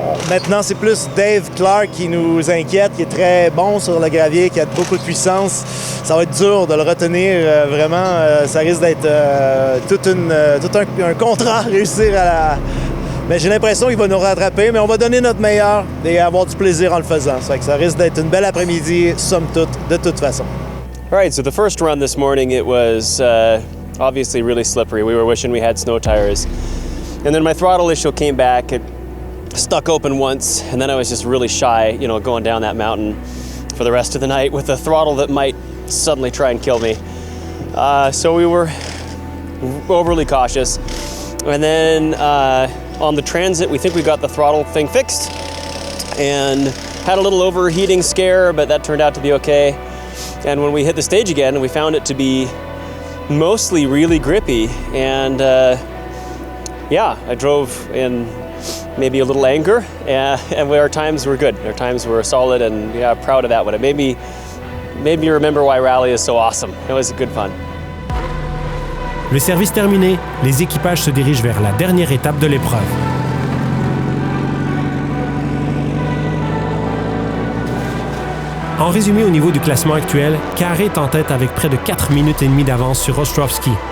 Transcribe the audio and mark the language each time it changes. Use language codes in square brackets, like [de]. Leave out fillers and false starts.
[fr] Maintenant, c'est plus Dave Clark qui nous inquiète, qui est très bon sur le gravier, qui a beaucoup de puissance. Ça va être dur de le retenir, vraiment. Ça risque d'être tout un contrat à réussir à la... Mais j'ai l'impression qu'il va nous rattraper, mais on va donner notre meilleur et avoir du plaisir en le faisant. Ça risque d'être une belle après-midi, somme toute, de toute façon. [en] All right, so the first run this morning, it was obviously really slippery. We were wishing we had snow tires. And then my throttle issue came back. It stuck open once, and then I was just really shy, going down that mountain for the rest of the night with a throttle that might suddenly try and kill me. So we were overly cautious. And then on the transit, we think we got the throttle thing fixed and had a little overheating scare, but that turned out to be okay. And when we hit the stage again, we found it to be mostly really grippy. And I drove in maybe a little anger, and our times were good. Our times were solid, and proud of that one. It made me remember why rally is so awesome. It was good fun. [fr] Le service terminé, les équipages se dirigent vers la dernière étape de l'épreuve. En résumé, au niveau du classement actuel, Carré est en tête avec près de 4 minutes et demie d'avance sur Ostrovsky.